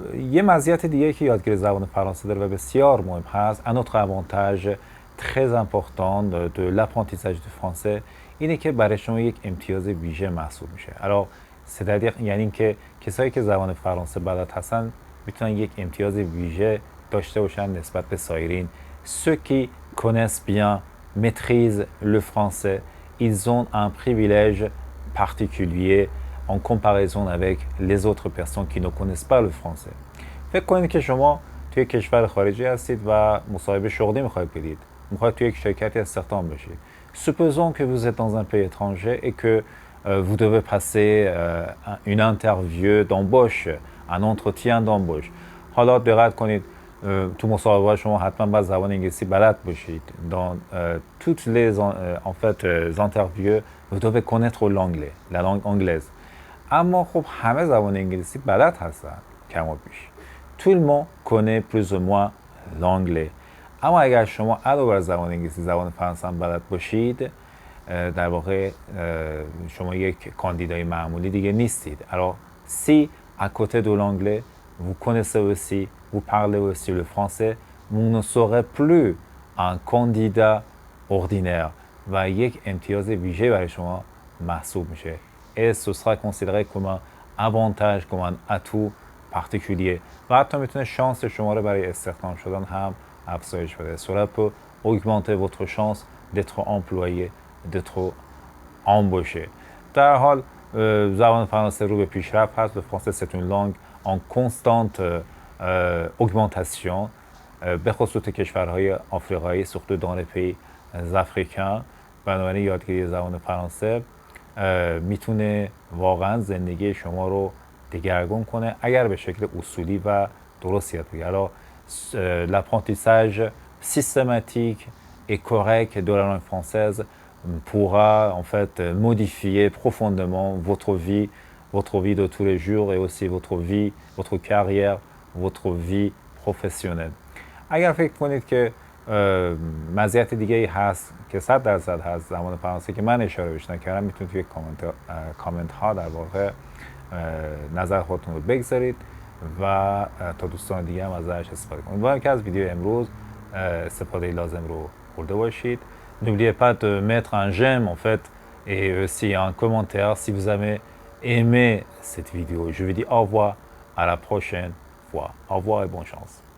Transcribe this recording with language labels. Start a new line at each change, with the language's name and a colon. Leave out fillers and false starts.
Persian: یه مزیت دیگه که یادگیری زبان فرانسه داره و بسیار مهم هست،
French: un autre avantage très important de l'apprentissage du français
Persian: اینه که برای شما یک امتیاز ویژه محسوب میشه.
French: alors c'est-à-dire
Persian: یعنی اینکه کسایی که زبان فرانسه بلد هستن میتونن یک امتیاز ویژه داشته باشن نسبت به سایرین.
French: ceux qui connaissent bien maîtrisent le français, ils ont un privilège particulier en comparaison avec les autres personnes qui ne connaissent pas le français.
Persian: فکر کنید که شما توی کشور خارجی هستید و مصاحبه شغلی میخواید بدید. میخواید توی یک شرکتی استخدام بشید.
French: Supposons que vous êtes dans un pays étranger et que vous devez passer une interview d'embauche, un entretien d'embauche.
Persian: حالا دقت کنید تو مصاحبه شما حتما باید زبان انگلیسی بلد باشید.
French: Dans toutes les en fait interviews, vous devez connaître l'anglais, la langue anglaise.
Persian: اما خب همه زبان انگلیسی بلد هستن کم و بیش.
French: Tout le monde connaît plus ou moins l'anglais.
Persian: اما اگر شما علاوه بر زبان انگلیسی زبان فرانسه هم بلد باشید، در واقع شما یک کاندیدای معمولی دیگه نیستید.
French: alors si à côté de l'anglais vous connaissez aussi, vous parlez aussi le français, vous ne serez plus un candidat ordinaire
Persian: و یک امتیاز ویژه برای شما محسوب میشه.
French: et ce sera considéré comme un avantage, comme un atout particulier
Persian: و حتی میتونه شانس شما رو برای استخدام شدن هم افزایش بده.
French: cela peut augmenter votre chance d'être employé, d'être embauché.
Persian: در حال زبان فرانسه رو به پیشرفت هست.
French: Le français c'est une langue en constante augmentation
Persian: به خصوص کشورهای آفریقایی،
French: surtout dans les pays africains.
Persian: بنابراین یادگیری زبان فرانسه میتونه واقعا زندگی شما رو دگرگون کنه اگر به شکل اصولی و درست یاد بگیرید.
French: alors l'apprentissage systématique et correct de la langue française pourra en fait modifier profondément votre vie de tous les jours et aussi votre vie, votre carrière, votre vie professionnelle.
Persian: اگر فکر کنید که مزیت دیگه‌ای هست که 100% هست زبان فرانسه که من اشاره بهش نکردم، میتونید توی کامنت ها در واقع نظر خودتون رو بگذارید و تا دوستان دیگه هم ازش استفاده کنید. امیدوارم که از ویدیو امروز استفاده لازم رو برده باشید.
French: N'oubliez pas de mettre un j'aime en fait et aussi un commentaire si vous avez aimé cette vidéo. Je vous dis au revoir à la prochaine fois. Au revoir et bonne chance.